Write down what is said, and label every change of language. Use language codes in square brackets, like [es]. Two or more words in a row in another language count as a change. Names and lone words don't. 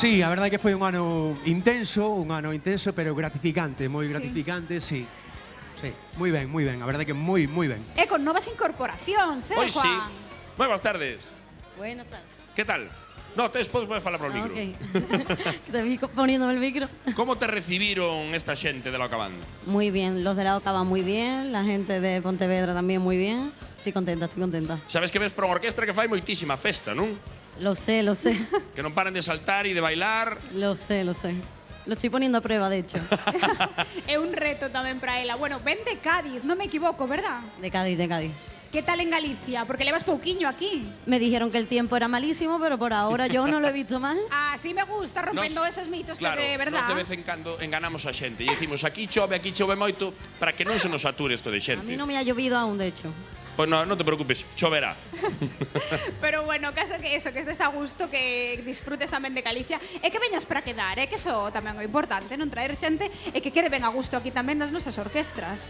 [gl] Sí, a verdade que foi un ano intenso, pero gratificante, moi gratificante, sí. Sí, moi ben, a verdade que moi ben. E con novas incorporacións, Pois sí. Juan? Moi boas tardes. [es] Buenas tardes. [gl] Que tal? No, despois podes falar para o micro. [es] Ok. Te vi poniéndome el micro. [gl] Como te recibiron esta xente de La Ocabán? [es] Muy bien, los de la Ocabán muy bien, la gente de Pontevedra también muy bien. Estoy contenta. [gl] Sabes que ves para unha orquestra que fai moitísima festa, non? [es] Lo sé. [gl] Que non paran de saltar e de bailar. [es] Lo sé. Lo estoy poniendo a prueba, de hecho. [gl] É un reto tamén para ela. Bueno, ven de Cádiz, non me equivoco, verdad? [es] De Cádiz. [gl] Que tal en Galicia? Porque levas pouquiño aquí. [es] Me dijeron que el tiempo era malísimo, pero por ahora yo no lo he visto mal. [gl] Así me gusta, rompendo esos mitos Claro, que de verdad. nos de vez en cando enganamos a xente e dicimos aquí chove moito para que non se nos sature isto [es] A [gl] de xente. [es] mí no me ha llovido aún, de hecho. [gl] Pois non te preocupes, choverá. Pero bueno, caso que eso, [es] que estés a gusto, [gl] que disfrutes tamén de Galicia e que veñas para quedar, que eso tamén é importante, non traer xente e que quede ben a gusto aquí tamén nas nosas orquestras.